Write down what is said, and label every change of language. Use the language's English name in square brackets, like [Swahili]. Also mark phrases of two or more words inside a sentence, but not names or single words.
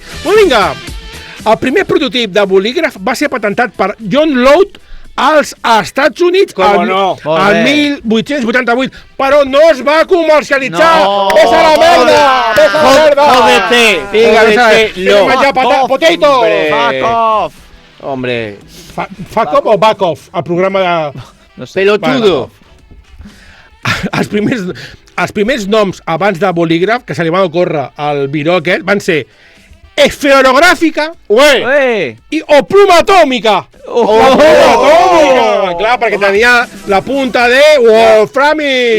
[Catalan] Doncs vinga, el primer prototip de bolígraf va ser patentat per John Loud als Estats Units al 1888, però no es va comercialitzar. Ves a la merda! Ves a la merda! [Spanish] Jódete! [Catalan] Vinga, menjar potato! [English] Fuck off! [Spanish] Hombre. [English] Fuck off o back off? [Catalan] El programa de... No sé. [Spanish] Pelotudo. [Catalan] Els primers noms abans de bolígraf que se li van ocórrer al viró aquest van ser esferogràfica i o pluma atòmica. Clar, perquè tenia la punta de Wolframio.